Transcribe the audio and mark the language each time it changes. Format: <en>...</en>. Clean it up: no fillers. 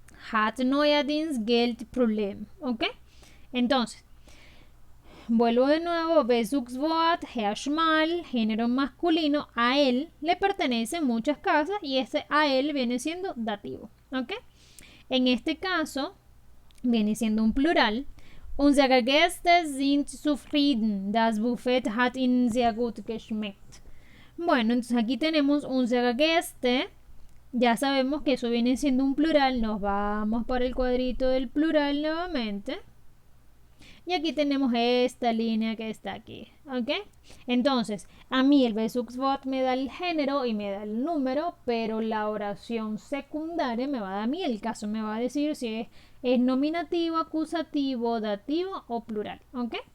<de>Hat neuerdings Geldproblem, ¿ok?</de> <es>Entonces, vuelvo de nuevo, Bezugswort, Herr Schmal, género masculino, a él le pertenecen muchas casas y ese a él viene siendo dativo, ¿ok? En este caso, viene siendo un plural.</es> <de>Unsere Gäste sind zufrieden. Das Buffet hat ihnen sehr gut geschmeckt.</de> <es>Bueno, entonces aquí tenemos</es> <de>unsere Gäste.</de> <es>Ya sabemos que eso viene siendo un plural. Nos vamos para el cuadrito del plural nuevamente. Y aquí tenemos esta línea que está aquí, ¿ok? Entonces, a mí el Bezugswort me da el género y me da el número, pero la oración secundaria me va a dar a mí el caso, me va a decir si es nominativo, acusativo, dativo o plural, ¿ok?</es>